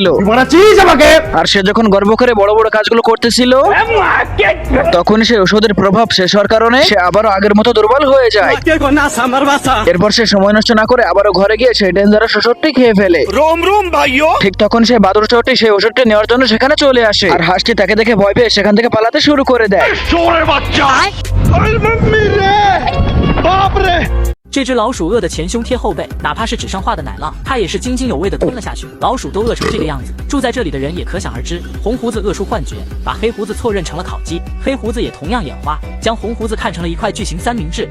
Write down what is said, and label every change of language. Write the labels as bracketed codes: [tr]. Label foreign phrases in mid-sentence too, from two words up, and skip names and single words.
[bn] আর সে যখন গর্ব করে বড় বড় কাজগুলো করতেছিল তখন সে ওষুধের প্রভাব শেষ হওয়ার কারণে সে আবারও আগের মতো দুর্বল হয়ে যায়। এরপর সে সময় নষ্ট না করে আবারও ঘরে গিয়ে সেই ডেঞ্জারাস ওষুধটি খেয়ে ফেলে। ঠিক তখন সে বাদুড় চোরটি সেই ওষুধটি নেওয়ার জন্য সেখানে চলে আসে। আর হাঁসটি তাকে দেখে ভয় পেয়ে সেখান থেকে পালাতে শুরু করে দেয়। [zh] 这只老鼠饿得前胸贴后背，哪怕是纸上画的奶酪，它也是津津有味地吞了下去。老鼠都饿成这个样子，住在这里的人也可想而知。红胡子饿出幻觉，把黑胡子错认成了烤鸡，黑胡子也同样眼花，将红胡子看成了一块巨型三明治。